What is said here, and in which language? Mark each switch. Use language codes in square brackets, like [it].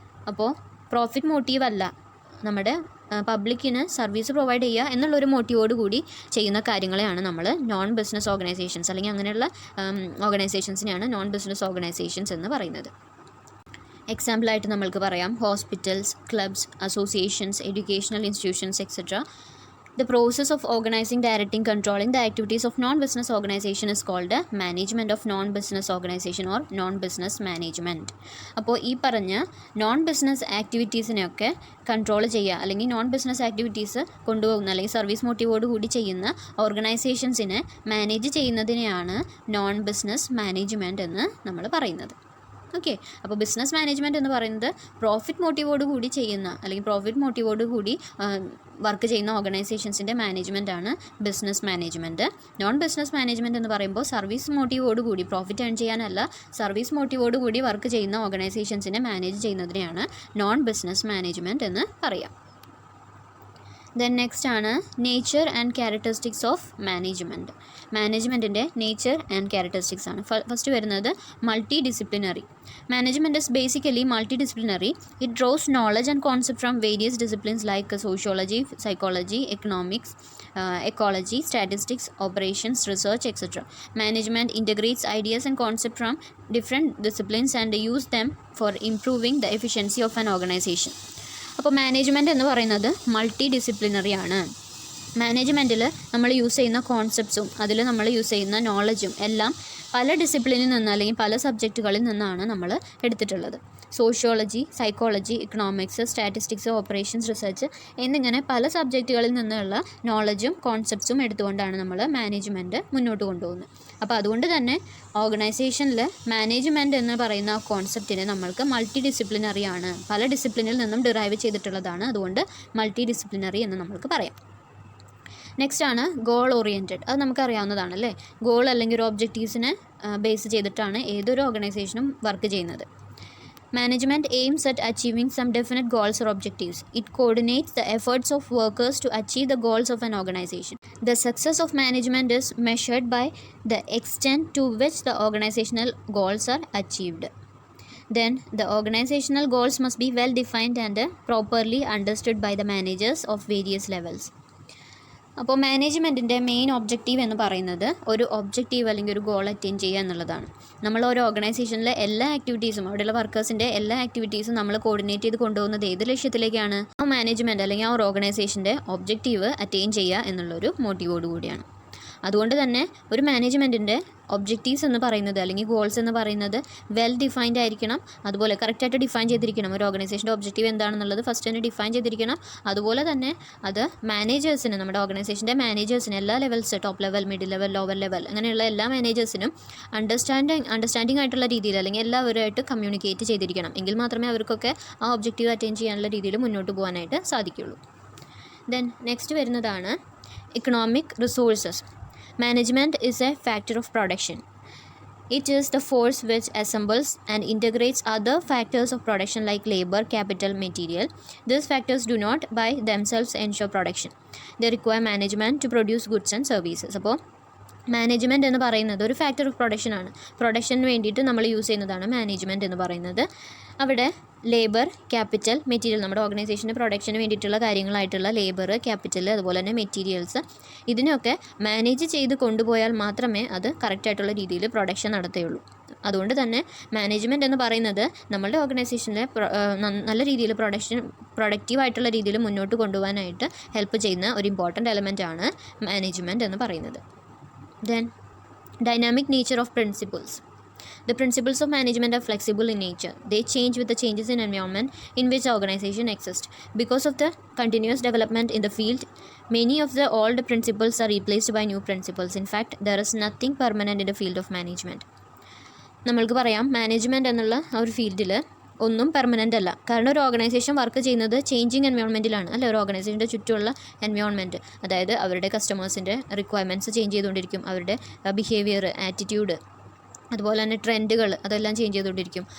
[ml] അപ്പോൾ profit motive അല്ല, നമ്മുടെ പബ്ലിക്കിന് സർവീസ് പ്രൊവൈഡ് ചെയ്യുക എന്നുള്ളൊരു മോട്ടീവോട് കൂടി ചെയ്യുന്ന കാര്യങ്ങളെയാണ് നമ്മൾ നോൺ ബിസിനസ് ഓർഗനൈസേഷൻസ്, അല്ലെങ്കിൽ അങ്ങനെയുള്ള ഓർഗനൈസേഷൻസിനെയാണ് നോൺ ബിസിനസ് ഓർഗനൈസേഷൻസ് എന്ന് പറയുന്നത്. എക്സാമ്പിളായിട്ട് നമ്മൾക്ക് പറയാം hospitals, clubs, associations, educational institutions etcetera. [en] The process of organizing, directing, controlling the activities of non-business organization is called management of non-business organization or non-business management. [ml] അപ്പോൾ ഈ പറഞ്ഞ non business ആക്ടിവിറ്റീസിനെയൊക്കെ control ചെയ്യുക അല്ലെങ്കിൽ non business activities കൊണ്ടുപോകുന്ന അല്ലെങ്കിൽ service മോട്ടീവോട് കൂടി ചെയ്യുന്ന ഓർഗനൈസേഷൻസിനെ manage ചെയ്യുന്നതിനെയാണ് non business management എന്ന് നമ്മൾ പറയുന്നത്. ഓക്കെ, അപ്പോൾ ബിസിനസ് മാനേജ്മെൻറ്റ് എന്ന് പറയുന്നത് പ്രോഫിറ്റ് മോട്ടീവോട് കൂടി ചെയ്യുന്ന അല്ലെങ്കിൽ പ്രോഫിറ്റ് മോട്ടീവോട് കൂടി വർക്ക് ചെയ്യുന്ന ഓർഗനൈസേഷൻസിൻ്റെ മാനേജ്മെൻറ്റാണ് business management. Non business management എന്ന് പറയുമ്പോൾ സർവീസ് മോട്ടീവോട് കൂടി, പ്രോഫിറ്റ് ഏൺ ചെയ്യാനല്ല, സർവീസ് മോട്ടീവോട് കൂടി വർക്ക് ചെയ്യുന്ന ഓർഗനൈസേഷൻസിനെ മാനേജ് ചെയ്യുന്നതിനെയാണ് നോൺ ബിസിനസ് മാനേജ്മെൻറ്റ് എന്ന് പറയാം. ദെൻ നെക്സ്റ്റ് ആണ് nature and characteristics of management. മാനേജ്മെൻറ്റിൻ്റെ nature and characteristics ആണ്. ഫസ്റ്റ് വരുന്നത് multi disciplinary. [en] Management is basically multi disciplinary. It draws knowledge and concept from various disciplines like sociology, psychology, economics, ecology, statistics, operations, research, etc. Management integrates ideas and concepts from different disciplines and use them for improving the efficiency of an organization. [ml] അപ്പോൾ management എന്ന് പറയുന്നത് multi disciplinary ആണ്. മാനേജ്മെൻറ്റിൽ നമ്മൾ use ചെയ്യുന്ന കോൺസെപ്റ്റ്സും അതിൽ നമ്മൾ use ചെയ്യുന്ന നോളജും എല്ലാം പല ഡിസിപ്ലിനിൽ നിന്ന് അല്ലെങ്കിൽ പല സബ്ജക്റ്റുകളിൽ നിന്നാണ് നമ്മൾ എടുത്തിട്ടുള്ളത്. Sociology, psychology, economics, statistics, operations research എന്നിങ്ങനെ പല സബ്ജക്റ്റുകളിൽ നിന്നുള്ള നോളജും കോൺസെപ്റ്റ്സും എടുത്തുകൊണ്ടാണ് നമ്മൾ മാനേജ്മെൻറ്റ് മുന്നോട്ട് കൊണ്ടുപോകുന്നത്. അപ്പോൾ അതുകൊണ്ട് തന്നെ ഓർഗനൈസേഷനിൽ മാനേജ്മെൻറ്റ് എന്ന് പറയുന്ന കോൺസെപ്റ്റിനെ നമ്മൾക്ക് മൾട്ടി ഡിസിപ്ലിനറി ആണ്, പല ഡിസിപ്ലിനിൽ നിന്നും ഡിറൈവ് ചെയ്തിട്ടുള്ളതാണ്. അതുകൊണ്ട് മൾട്ടി ഡിസിപ്ലിനറി എന്ന് നമ്മൾക്ക് പറയാം. നെക്സ്റ്റ് ആണ് ഗോൾ ഓറിയൻറ്റഡ്. അത് നമുക്കറിയാവുന്നതാണല്ലേ. ഗോൾ അല്ലെങ്കിൽ ഒരു ഒബ്ജക്റ്റീവ്സിനെ ബേസ് ചെയ്തിട്ടാണ് ഏതൊരു ഓർഗനൈസേഷനും വർക്ക് ചെയ്യുന്നത്. [en] Management aims at achieving some definite goals or objectives. It coordinates the efforts of workers to achieve the goals of an organization. The success of management is measured by the extent to which the organizational goals are achieved. Then the organizational goals must be well defined and properly understood by the managers of various levels. [ml] അപ്പോൾ മാനേജ്മെൻറ്റിൻ്റെ main objective എന്ന് പറയുന്നത് ഒരു objective അല്ലെങ്കിൽ ഒരു goal attain ചെയ്യുക എന്നുള്ളതാണ്. നമ്മൾ ഒരു ഓർഗനൈസേഷനിലെ എല്ലാ ആക്ടിവിറ്റീസും, അവിടെയുള്ള വർക്കേഴ്സിൻ്റെ എല്ലാ ആക്ടിവിറ്റീസും നമ്മൾ കോർഡിനേറ്റ് ചെയ്ത് കൊണ്ടുപോകുന്നത് ഏത് ലക്ഷ്യത്തിലേക്കാണ്? ആ മാനേജ്മെൻറ്റ് അല്ലെങ്കിൽ ആ ഒരു ഓർഗനൈസേഷൻ്റെ ഒബ്ജക്റ്റീവ് അറ്റൈൻ ചെയ്യുക എന്നുള്ളൊരു മോട്ടീവോട് കൂടിയാണ്. അതുകൊണ്ട് തന്നെ ഒരു മാനേജ്മെൻറ്റിൻ്റെ ഒബ്ജക്റ്റീവ്സ് എന്ന് പറയുന്നത് അല്ലെങ്കിൽ ഗോൾസ് എന്ന് പറയുന്നത് വെൽ ഡിഫൈൻഡ് ആയിരിക്കണം. അതുപോലെ കറക്റ്റായിട്ട് ഡിഫൈൻ ചെയ്തിരിക്കണം. ഒരു ഓർഗനൈസേഷൻ്റെ ഒബ്ജക്റ്റീവ് എന്താണെന്നുള്ളത് ഫസ്റ്റ് തന്നെ ഡിഫൈൻ ചെയ്തിരിക്കണം. അതുപോലെ തന്നെ അത് മാനേജേഴ്സിന്, നമ്മുടെ ഓർഗനൈസേഷൻ്റെ മാനേജേഴ്സിന് എല്ലാ levels, top level, middle level, lower level, അങ്ങനെയുള്ള എല്ലാ മാനേജേഴ്സിനും അണ്ടർസ്റ്റാൻഡിങ് ആയിട്ടുള്ള രീതിയിൽ അല്ലെങ്കിൽ എല്ലാവരുമായിട്ട് കമ്മ്യൂണിക്കേറ്റ് ചെയ്തിരിക്കണം. എങ്കിൽ മാത്രമേ അവർക്കൊക്കെ ആ ഒബ്ജക്റ്റീവ് അറ്റൈൻ ചെയ്യാനുള്ള രീതിയിൽ മുന്നോട്ട് പോകാനായിട്ട് സാധിക്കുകയുള്ളൂ. ദെൻ നെക്സ്റ്റ് വരുന്നതാണ് economic resources. [en] Management is a factor of production. It is the force which assembles and integrates other factors of production like labor, capital, material. These factors do not by themselves ensure production. They require management to produce goods and services. [ml] അപ്പോൾ management എന്ന് പറയുന്നത് ഒരു factor of production ആണ്. Production വേണ്ടിയിട്ട് നമ്മൾ use ചെയ്യുന്നതാണ് management എന്ന് പറയുന്നത്. അവിടെ ലേബർ, ക്യാപിറ്റൽ, മെറ്റീരിയൽ, നമ്മുടെ ഓർഗനൈസേഷൻ്റെ പ്രൊഡക്ഷന് വേണ്ടിയിട്ടുള്ള കാര്യങ്ങളായിട്ടുള്ള ലേബർ, ക്യാപിറ്റൽ, അതുപോലെ തന്നെ മെറ്റീരിയൽസ്, ഇതിനൊക്കെ മാനേജ് ചെയ്ത് കൊണ്ടുപോയാൽ മാത്രമേ അത് കറക്റ്റായിട്ടുള്ള രീതിയിൽ പ്രൊഡക്ഷൻ നടത്തുകയുള്ളൂ. അതുകൊണ്ട് തന്നെ മാനേജ്മെൻറ്റ് എന്ന് പറയുന്നത് നമ്മളുടെ ഓർഗനൈസേഷനിലെ നല്ല രീതിയിൽ പ്രൊഡക്റ്റീവായിട്ടുള്ള രീതിയിൽ മുന്നോട്ട് കൊണ്ടുപോകാനായിട്ട് ഹെൽപ്പ് ചെയ്യുന്ന ഒരു ഇമ്പോർട്ടൻറ്റ് എലമെൻ്റ് ആണ് മാനേജ്മെൻറ്റ് എന്ന് പറയുന്നത്. [en] Then, dynamic nature of principles. The principles of management are flexible in nature. They change with the changes in environment in which the organization exists. Because of the continuous development in the field, many of the old principles are replaced by new principles. In fact, there is nothing permanent in the field of management. [ml] നമ്മൾക്ക് പറയാം, management എന്നുള്ള ആ ഒരു ഫീൽഡിൽ ഒന്നും permanent അല്ല. കാരണം ഒരു ഓർഗനൈസേഷൻ വർക്ക് ചെയ്യുന്നത് ചേഞ്ചിങ് എൻവയോൺമെൻറ്റിലാണ് അല്ലേ. ഒരു ഓർഗനൈസേഷൻ്റെ ചുറ്റുമുള്ള എൻവയോൺമെൻറ്റ്, അതായത് അവരുടെ കസ്റ്റമേഴ്സിൻ്റെ റിക്വയർമെൻറ്റ്സ് ചേഞ്ച് ചെയ്തുകൊണ്ടിരിക്കും, അവരുടെ ബിഹേവിയർ, ആറ്റിറ്റ്യൂഡ്, അതുപോലെ തന്നെ ട്രെൻഡുകൾ, അതെല്ലാം ചേഞ്ച് ചെയ്തുകൊണ്ടിരിക്കും.